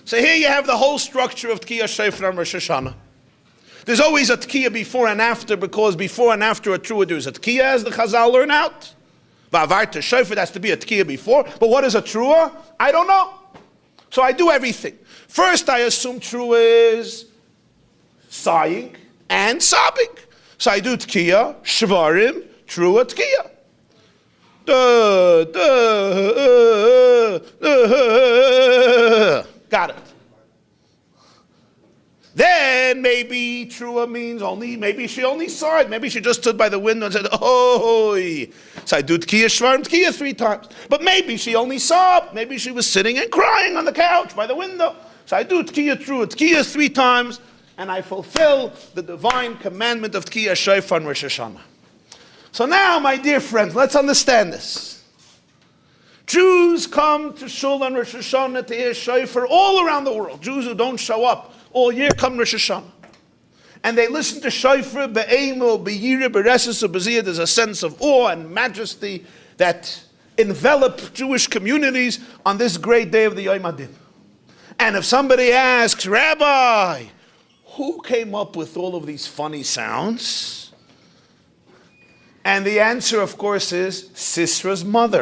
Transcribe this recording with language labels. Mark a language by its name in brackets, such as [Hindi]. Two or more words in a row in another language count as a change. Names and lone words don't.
[English] So here you have the whole structure of [Hebrew] תקיעת שופר [English] and Rosh Hashanah. There's always a takea before and after, because before and after a trua there's a takea, as the Chazal learn out. [Hebrew] והעברת שופר, [English] that's to be a takea before. But what is a trua? I don't know. So I do everything. First I assume trua is sighing and sobbing. So I do [Hebrew] תקיעה, שברים, תרועה, תקיעה. [English] Got it. Then maybe trua means maybe she only saw it. Maybe she just stood by the window and said, oh. So I do [Hebrew] תקיעה, שברים, תקיעה [English] 3 times. But maybe she only saw. Maybe she was sitting and crying on the couch by the window. So I do [Hebrew] תקיעה, תרועה, תקיעה [English] 3 times. And I fulfill the divine commandment of [Hebrew] תקיעת שופר [English] and Rosh Hashanah. So now, my dear friends, let's understand this. Jews come to Shul on Rosh Hashanah to hear shofar all around the world. Jews who don't show up all year come Rosh Hashanah. And they listen to shofar, [Hebrew] באימה, ביראה, ברתת, בזיעה. [English] There's a sense of awe and majesty that envelop Jewish communities on this great day of the [Hebrew] יום הדין. [English] And if somebody asks, Rabbi, who came up with all of these funny sounds? And the answer, of course, is Sisra's mother.